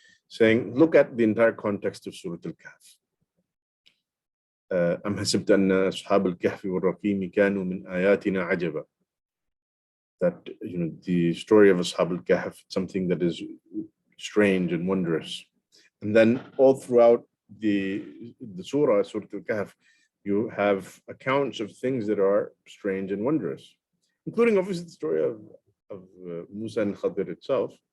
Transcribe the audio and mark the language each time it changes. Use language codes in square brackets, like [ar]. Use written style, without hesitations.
[en] Saying, look at the entire context of Surah Al-Kahf. [ar] أم حسبت أن أصحاب الكهف والرقيم كانوا من آياتنا عجبا. [en] That the story of Ashab al-Kahf, something that is strange and wondrous. And then all throughout the Surah Al-Kahf, you have accounts of things that are strange and wondrous, including obviously the story of Musa and Khadr itself.